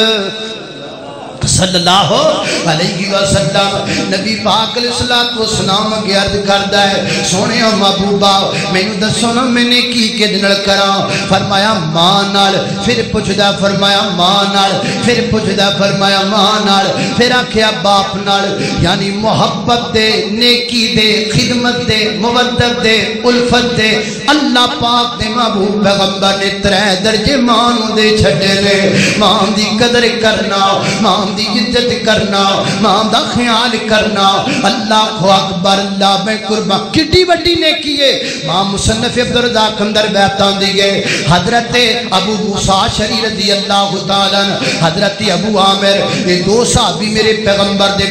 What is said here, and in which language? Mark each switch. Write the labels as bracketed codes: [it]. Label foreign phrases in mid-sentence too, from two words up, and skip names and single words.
[ar] صلی اللہ علیہ وسلم [pa] نبی پاک علیہ السلام کی عرض کردا ہے سونے محبوبہ مینوں دسو نا میں نے کی کدے کراں فرمایا ماں نال پھر پوچھدا فرمایا ماں نال پھر پوچھدا فرمایا ماں نال پھر آکھیا باپ نال یعنی محبت دے نیکی دے خدمت دے مودت دے الفت دے اللہ پاک دے محبوب پیغمبر نے 3 درجے ماں نوں دے چھڈے نے ماں دی قدر کرنا ماں دی عزت کرنا ماں دا خیال کرنا [ar] اللہ کو اکبر [pa] اللہ میں قربان کتنی بڑی نیکی ہے ماں مصنف عبدالرزاق اندر بیعتان دیئے حضرت ابو موسیٰ شری [ar] رضی اللہ تعالیٰ [pa] حضرت ابو عامر یہ 2 صحابی میرے پیغمبر دے